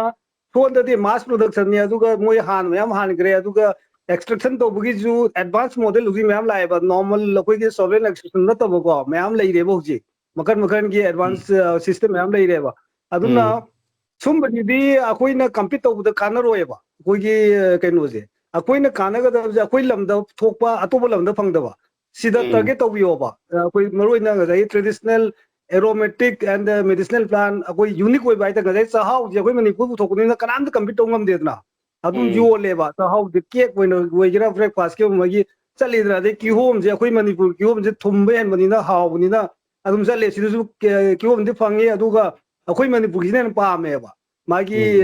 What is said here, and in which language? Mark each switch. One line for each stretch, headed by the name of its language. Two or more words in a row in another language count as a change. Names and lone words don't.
Manipuri: ꯁꯣꯟꯗꯗꯤ ꯃꯥꯁ ꯄ꯭ꯔꯣꯗꯛꯁꯟꯅꯤ ꯑꯗꯨꯒ ꯃꯣꯏ ꯍꯥꯟꯅ ꯃꯌꯥꯝ ꯍꯥꯟꯈ꯭ꯔꯦ ꯑꯗꯨꯒ extraction ꯇꯧꯕꯒꯤꯁꯨ
English: advanced model
Manipuri: ꯍꯧꯖꯤꯛ ꯃꯌꯥꯝ ꯂꯥꯛꯑꯦꯕ normal ꯑꯩꯈꯣꯏꯒꯤ
English: solvent extraction
Manipuri: ꯅꯠꯇꯕꯀꯣ ꯃꯌꯥꯝ ꯂꯩꯔꯦꯕ ꯍꯧꯖꯤꯛ ꯃꯈꯟ ꯃꯈꯟꯒꯤ
English: advanced system
Manipuri: ꯃꯌꯥम ꯂꯩꯔꯦꯕ ꯑꯗꯨꯅ ꯁꯨꯝꯕꯁꯤꯗꯤ ꯑꯩꯈꯣꯏꯅ compete ꯇꯧꯕꯗ ꯀꯥꯟꯅꯔꯣꯏꯕ ꯑꯩꯈꯣꯏꯒꯤ ꯀꯩꯅꯣꯁꯦ ꯑꯩꯈꯣꯏꯅ ꯀꯥꯟꯅꯒꯗꯕꯁꯦ ꯑꯩꯈꯣꯏ ꯂꯝꯗ ꯊꯣꯛꯄ ꯑꯇꯣꯞꯄ ꯂꯝꯗ ꯐꯪꯗꯕ ꯁꯤꯗ target ꯇꯧꯕꯤꯌꯣꯕ ꯑꯩꯈꯣꯏ ꯃꯔꯨꯑꯣꯏꯅ ꯉꯁꯥꯏ
English: traditional aromatic and medicinal plant
Manipuri: ꯑꯩꯈꯣꯏ unique ꯑꯣꯏꯕ ꯍꯥꯏꯇꯥꯔꯦ ꯉꯁꯥꯏ ꯆꯥꯛꯍꯥꯎꯁꯦ ꯑꯩꯈꯣꯏ ꯃꯅꯤꯄꯨꯔ ꯄꯨꯊꯣꯛꯄꯅꯤꯅ ꯀꯅꯥꯝꯇ compete ꯇꯧ ꯉꯝꯗꯦꯗꯅ ꯑꯗꯨꯝ ꯌꯣꯜꯂꯦꯕ ꯆꯥꯛꯍꯥꯎꯁꯦ ꯀꯦꯛ ꯑꯣꯏꯅ ꯑꯣꯏꯒꯦꯔꯥ ꯕ꯭ꯔꯦꯛꯐꯥꯁꯀꯤ ꯑꯣꯏꯒꯤ ꯆꯠꯂꯤꯗꯅ ꯑꯗꯩ ꯀꯤꯍꯣꯝꯁꯦ ꯑꯩꯈꯣꯏ ꯃꯅꯤꯄꯨꯔ ꯀꯤꯍꯣꯝꯁꯦ ꯊꯨꯝꯕ ꯍꯦꯟꯕꯅꯤꯅ ꯍꯥꯎꯕꯅꯤꯅ ꯑꯗꯨꯝ ꯆꯠꯂꯦ ꯁꯤꯗꯁꯨ ꯀꯤꯍꯣꯝꯗꯤ ꯐꯪꯉꯤ ꯑꯗꯨꯒ ꯑꯩꯈꯣꯏ ꯃꯅꯤꯄꯨꯔꯒꯤꯁꯤꯅ ꯍꯦꯟꯅ ꯄꯥꯝꯃꯦꯕ ꯃꯥꯒꯤ